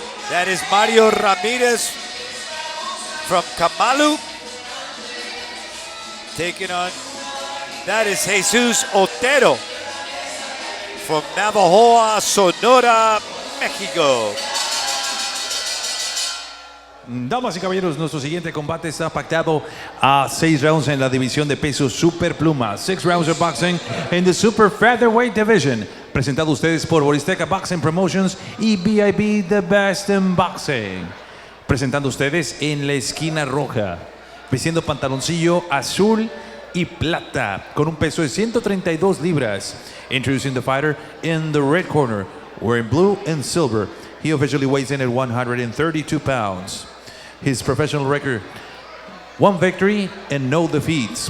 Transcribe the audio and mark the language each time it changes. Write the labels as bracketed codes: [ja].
[en] That is Mario Ramirez from Kamalu taking on, that is Jesus Otero from Navajoa, Sonora, Mexico. [es] Damas y caballeros, nuestro siguiente combate está pactado a 6 rounds en la división de peso super pluma. [en] 6 rounds of boxing in the super featherweight division. [es] Presentado a ustedes por Borizteca Boxing Promotions y BIB The Best in Boxing. Presentando a ustedes en la esquina roja, vistiendo pantaloncillo azul y plata, con un peso de 132 libras. [en] Introducing the fighter in the red corner, wearing blue and silver. He officially weighs in at 132 pounds. His professional record, 1 victory and no defeats.